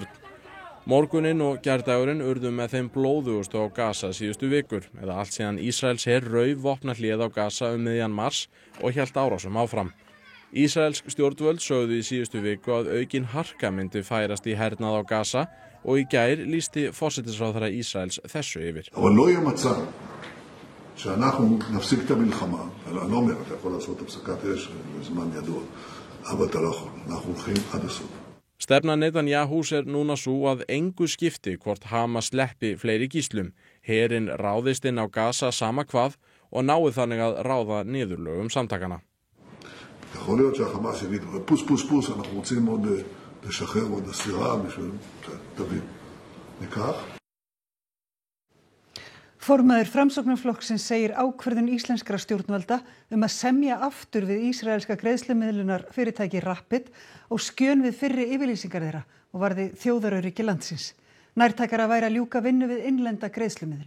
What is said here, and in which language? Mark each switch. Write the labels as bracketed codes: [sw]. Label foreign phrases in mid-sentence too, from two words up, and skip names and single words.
[is] Morguninn og gærdagurinn urðu með þeim blóðugustu á Gaza síðustu vikur, eða allt síðan Ísraelsher rauf vopnahléð á Gaza miðjan mars og hélt árásum áfram. Ísraelsk stjórnvöld sögðu í síðustu viku að aukin harka myndi færast í hernað á Gaza og í gær lýsti forsætisráðherra Ísraels þessu yfir. [he] שאנחנו נפסיק את המלחמה, אני לא אומר, אתה יכול לעשות הפסקת אש בזמן ידוע, אבל אתה לא יכול, אנחנו הולכים עד הסוף. [is] Stefna Netanyahus núna svo að engu skipti hvort Hamas sleppi fleiri gíslum. Herinn ráðist inn á Gaza sama hvað og náði þannig að ráða niðurlögum samtakana. [he] יכול להיות שהחמאס יגיד, פוס פוס פוס, אנחנו רוצים עוד לשחרר עוד אסירה בשביל, תבין, ניקח. [is] Formaður Framsóknarflokksins segir ákvörðun íslenskra stjórnvalda að semja aftur við ísraelska greiðslumiðlunar fyrirtæki Rapid og skjön við fyrri yfirlýsingar þeirra og varði þjóðaröryggi landsins. Nærtækara væri að ljúka vinnu við innlenda greiðslumiðlun.